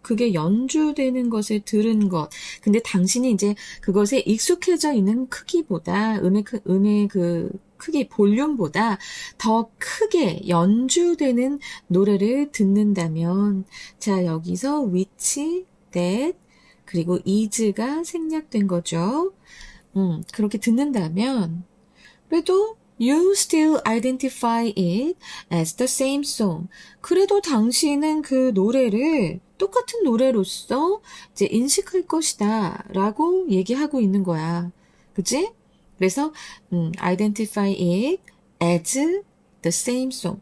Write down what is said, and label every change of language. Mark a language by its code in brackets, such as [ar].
[ko] 그게 연주되는 것을 들은 것. 근데 당신이 이제 그것에 익숙해져 있는 크기보다, 음의 그 크기, 볼륨보다 더 크게 연주되는 노래를 듣는다면, 자, 여기서 which, that, 그리고 is가 생략된 거죠. [en] 그렇게 듣는다면, 그래도 you still identify it as the same song. [ko] 그래도 당신은 그 노래를 똑같은 노래로서 이제 인식할 것이다 라고 얘기하고 있는 거야. 그치? [en] 그래서 identify it as the same song.